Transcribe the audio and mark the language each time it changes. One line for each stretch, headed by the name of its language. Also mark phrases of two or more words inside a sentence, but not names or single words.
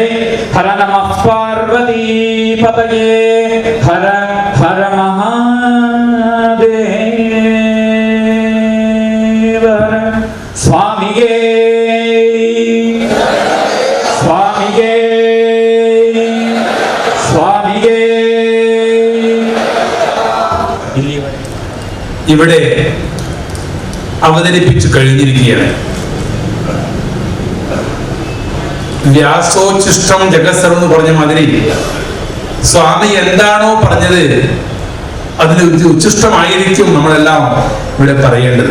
Sanskrit: ಹರ ನಮಃ ಪಾರ್ವತಿ ಪತಯೇ, ಹರ ಹರ ಮಹಾದೇವ.
Kannada: ಸ್ವಾಮಿಗೆ ಸ್ವಾಮಿಗೆ സ്വാമിയേ.
Malayalam: ഇവിടെ അവതരിപ്പിച്ചു കഴിഞ്ഞിരിക്കുകയാണ്. വ്യാസോച്ഛിഷ്ടം ജഗത്സർവം എന്ന് പറഞ്ഞ മാതിരി സ്വാമി എന്താണോ പറഞ്ഞത് അതിൽ ഉച്ഛിഷ്ടമായിരിക്കും നമ്മളെല്ലാം ഇവിടെ പറയേണ്ടത്.